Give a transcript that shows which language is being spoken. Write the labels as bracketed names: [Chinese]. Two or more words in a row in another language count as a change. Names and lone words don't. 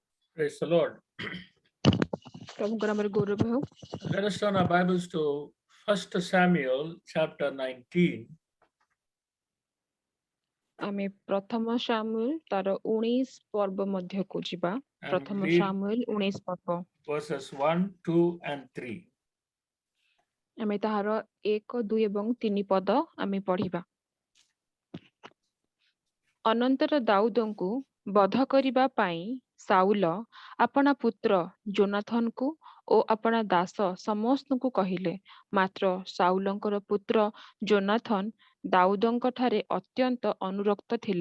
[English] Praise the Lord. [Odia] प्रभुଙ୍କର ଆମର ଗୌରବ ହେଉ। [English] Let us turn our Bibles to 1 Samuel chapter 19. [Odia] ଆମେ ପ୍ରଥମ ସାମୁଏଲ ତାର 19 ପର୍ବ ମଧ୍ୟକୁ ଯିବା। [English] And [Odia] ପ୍ରଥମ [English] read [Odia] ସାମୁଏଲ 19 ପର୍ବ। [English] verses 1, 2, and 3. [Odia] ଆମେ ତାହାର 1, 2 ଏବଂ 3 ପଦ ଆମେ ପଢିବା। ଅନନ୍ତର ଦାଉଦଙ୍କୁ ବଧ କରିବା ପାଇଁ ସାଉଲ ଆପଣା ପୁତ୍ର ଯୋନାଥନକୁ ଓ ଆପଣା ଦାସ ସମସ୍ତଙ୍କୁ କହିଲେ, ମାତ୍ର ସାଉଲଙ୍କର ପୁତ୍ର ଯୋନାଥନ ଦାଉଦଙ୍କ ଠାରେ ଅତ୍ୟନ୍ତ ଅନୁରକ୍ତ ଥିଲା।